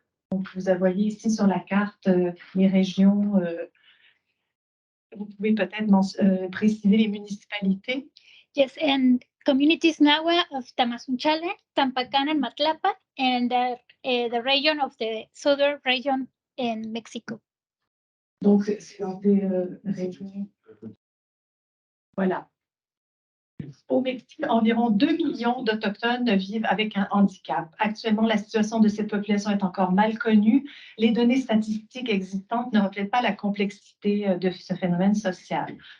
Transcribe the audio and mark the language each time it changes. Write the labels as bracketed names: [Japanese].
[French] Donc, vous voyez ici sur la carte les régions. Vous pouvez peut-être préciser les municipalités. [English] Yes, and communities Nahua of Tamazunchale, Tampacán, and Matlapan, and the region of the southern region in Mexico. [French] Donc, c'est dans des régions. Voilà. Au Mexique, environ 2 millions d'Autochtones vivent avec un handicap. Actuellement, la situation de cette population est encore mal connue. Les données statistiques existantes ne reflètent pas la complexité de ce phénomène social.